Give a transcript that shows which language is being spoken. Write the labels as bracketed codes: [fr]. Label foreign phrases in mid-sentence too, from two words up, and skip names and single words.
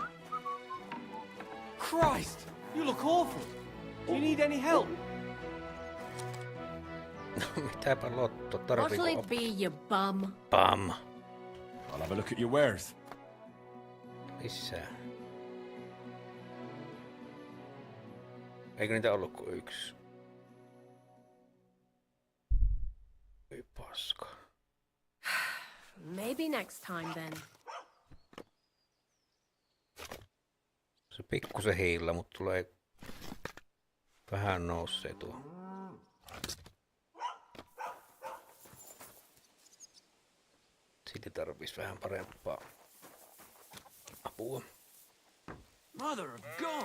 [en] Christ! You look awful. Do you need any help? [fi] Mitäpä Lotto, [en] What'll [fi] tarviiko [en] it be, you bum? Bum. I'll have a look at your wares. [fi] Lisää. Eikö niitä ollut kuin yksi? Ei paska. [en] Maybe next time then. [fi] Se pikkusen hiillä, mutta tulee vähän nousee tuo. Silti tarvitsisi vähän parempaa apua. [en] Mother of God!